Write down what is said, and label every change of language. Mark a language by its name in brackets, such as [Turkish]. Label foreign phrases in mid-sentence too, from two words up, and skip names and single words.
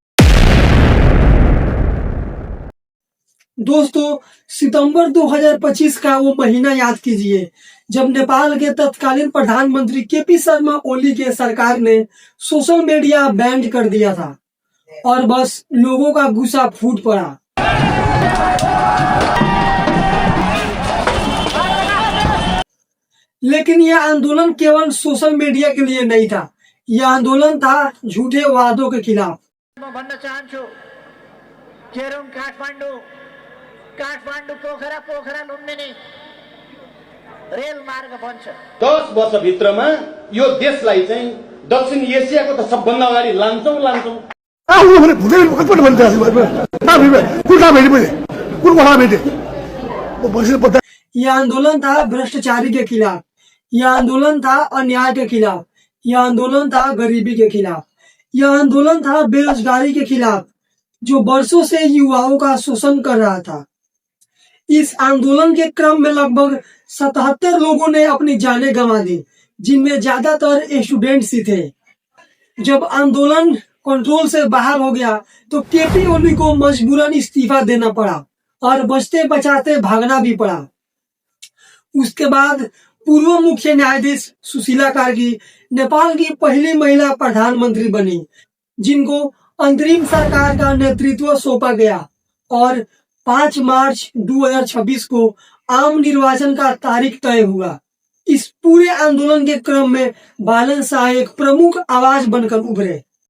[Hindi] दोस्तों, सितंबर 2025 का वो महीना याद कीजिए जब नेपाल के तत्कालीन प्रधानमंत्री केपी शर्मा ओली के सरकार ने [English] social media [Hindi] बैन कर दिया था और बस लोगों का गुस्सा फूट पड़ा। लेकिन यह आंदोलन केवल [English] social media [Hindi] के लिए नहीं था, यह आंदोलन था झूठे वादों के खिलाफ। [Nepali] भन्न चाहन्छु केरुङ काठमाडौँ पोखरा लुम्बिनी रेल मार्ग बन्छ। 10 वर्षभित्रमा यो देशलाई चाहिँ दक्षिण एसियाको त सबभन्दा अगाडि लान्छौँ। [Hindi] यह आंदोलन था भ्रष्टाचारी के खिलाफ, यह आंदोलन था अन्याय के खिलाफ, यह आंदोलन था गरीबी के खिलाफ, यह आंदोलन था बेरोजगारी के खिलाफ जो वर्षों से युवाओं का शोषण कर रहा था। इस आंदोलन के क्रम में लगभग 77 लोगों ने अपनी जानें गंवा दी, जिनमें ज्यादातर स्टूडेंट्स ही थे। जब आंदोलन कंट्रोल से बाहर हो गया तो केपी ओली को मजबूरन इस्तीफा देना पड़ा और बचते बचाते भागना भी पड़ा। उसके बाद पूर्व मुख्य न्यायाधीश सुशीला कार्की नेपाल की पहली महिला प्रधानमंत्री बनी, जिनको अंतरिम सरकार का नेतृत्व सौंपा गया और 5 मार्च 2026 को आम निर्वाचन का तारीख तय हुआ। इस पूरे आंदोलन के क्रम में बालन शाह एक प्रमुख आवाज बनकर उभरे।